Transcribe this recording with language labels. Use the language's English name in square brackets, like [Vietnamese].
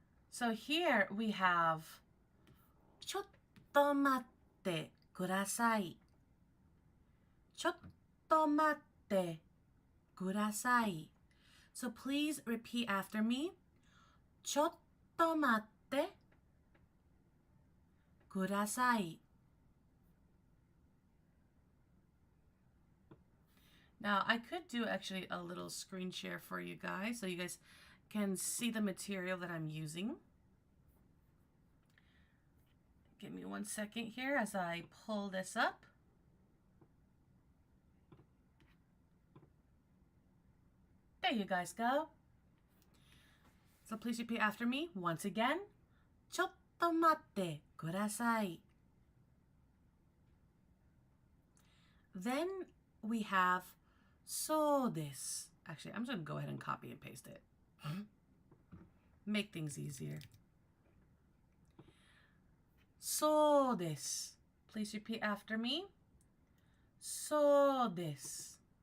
[English] So here we have [Japanese] ちょっと待ってください。ちょっと待ってください。 [English] So please repeat after me. [Japanese] ちょっと待ってください. [English] Now, I could do actually a little screen share for you guys so you guys can see the material that I'm using. Give me 1 second here as I pull this up. There you guys go. So please repeat after me once again. [Japanese] ちょっと待ってください. [English] Then we have [Japanese] そうです. [English] Actually, I'm just going to go ahead and copy and paste it. Make things easier. [Japanese] そうです. [English] Please repeat after me. そうです.